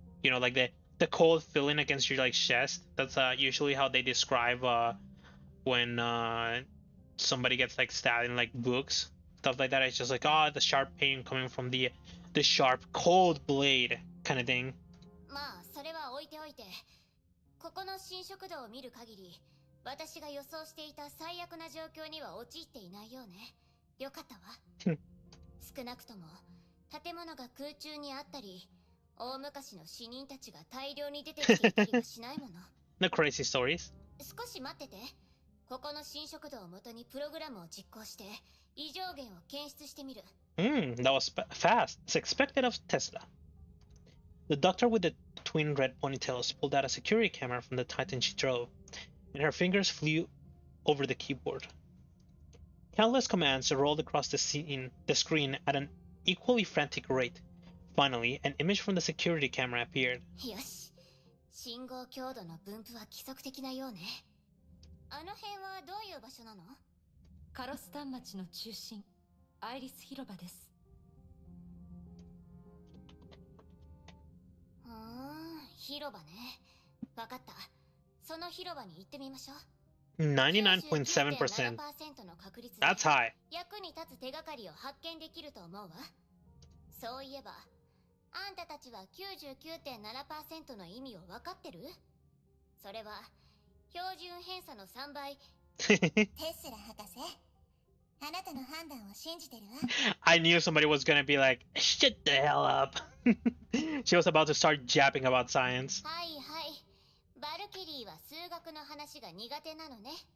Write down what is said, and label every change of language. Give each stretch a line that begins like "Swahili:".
English: You know, like the cold feeling against your like chest. That's usually how they describe when somebody gets like stabbed in like books, stuff like that. It's just like, oh, the sharp pain coming from the sharp cold blade kind of thing.
Japanese: それは置いておいて、ここの新食堂を見る限り、私が予想していた最悪な状況には陥っていないようね。よかったわ。少なくとも建物が空中にあったり、大昔の死人たちが大量に出てきていたりはしないもの。
English: No crazy stories.
Japanese: 少し待ってて。ここの新食堂を元にプログラムを実行して、異常源を検出してみる。
English: That was fast. It's expected of Tesla. The doctor with the twin red ponytails pulled out a security camera from the Titan she drove, and her fingers flew over the keyboard. Countless commands rolled across the screen at an equally frantic rate. Finally, an image from the security camera appeared.
Japanese: よし。信号強度の分布は規則的なようね。あの辺はどういう場所なの？カロスタン町の中心、アイリス広場です。広場ね。わかった。その広場に行ってみましょう。
English: 99.7%. That's high.
Japanese: 役に立つ手がかりを発見できると思うわ。そういえば、あんたたちは 99.7% の意味を分かってる？それは、標準偏差の3倍。テスラ博士、あなたの判断を信じてるわ。
English: I knew somebody was gonna be like, shut the hell up. She was about to start japping about science.
Japanese: はいはい。バルキリーは数学の話が苦手なのね。